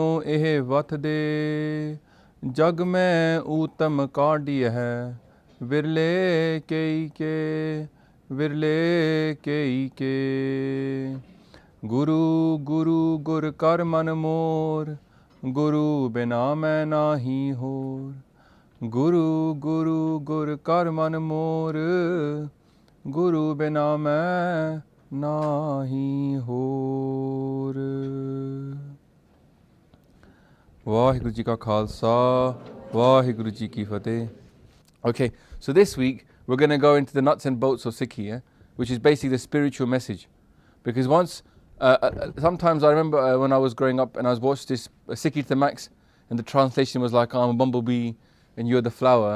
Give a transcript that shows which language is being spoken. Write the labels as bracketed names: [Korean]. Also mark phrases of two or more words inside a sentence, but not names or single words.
[Punjabi] ਏਹ ਵਥ ਦੇ ਜਗ ਮੇਂ ਊਤਮ ਕਾਢੀ ਹੈ ਵਿਰਲੇ ਕੇ ਵਿਰਲੇ ਕੇ ਗੁਰੁ ਗੁਰੁ ਗੁਰ ਕਰ ਮਨ ਮੋਰ ਗੁਰੁ ਬਿਨਾ ਮੈਂ ਨਾਹੀ ਹੋਰ ਗੁਰੁ ਗੁਰੁ ਗੁਰ ਕਰ ਮਨ ਮੋਰ ਗੁਰੁ ਬਿਨਾ ਮੈਂ ਨਾਹੀ ਹੋਰ। ਵਾਹਿਗੁਰੂ ਜੀ ਕਾ ਖਾਲਸਾ ਵਾਹਿਗੁਰੂ ਜੀ ਕੀ ਫਤਹਿ। [English] Okay, so this week we're going to go into the nuts and bolts of Sikhi, yeah? Which is basically the spiritual message. Because sometimes I remember when I was growing up and I was watching this Sikhi to the max and the translation was like, I'm a bumblebee and you're the flower.